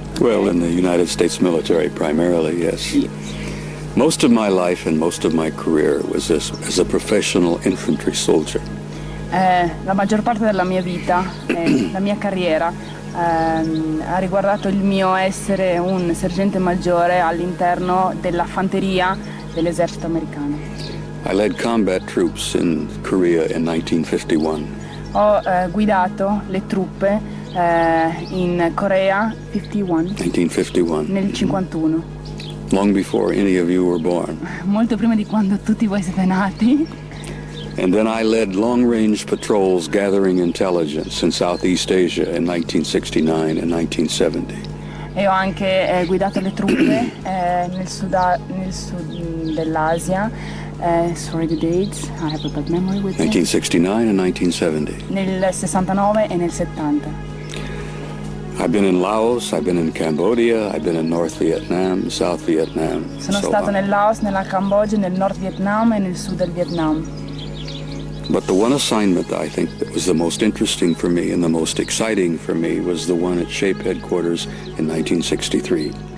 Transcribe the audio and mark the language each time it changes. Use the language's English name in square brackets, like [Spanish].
[English] Well, in the United States military primarily, yes. Yes. Most of my life and most of my career was as a professional infantry soldier. [Italian] La maggior parte della mia vita, la mia carriera, ha riguardato il mio essere un sergente maggiore all'interno della fanteria dell'esercito americano. [English] I led combat troops in Korea in 1951. [Italian] Ho guidato le truppe in Corea [English] 1951. [Italian] nel 51, [English] Long before any of you were born. [Italian] molto prima di quando tutti voi siete nati. [English] And then I led long-range patrols gathering intelligence in Southeast Asia in 1969 and 1970. [Italian] E ho anche guidato le truppe nel sud dell'Asia. [English] Sorry the dates, I have a bad memory with me. 1969 and 1970. [Italian] Nel 69 e nel 70. [English] I've been in Laos, I've been in Cambodia, I've been in North Vietnam, South Vietnam. [Italian] Sono stato nel Laos, nella Cambogia, nel Nord Vietnam e nel sud del Vietnam. [English] But the one assignment that I think that was the most interesting for me and the most exciting for me was the one at SHAPE headquarters in 1963.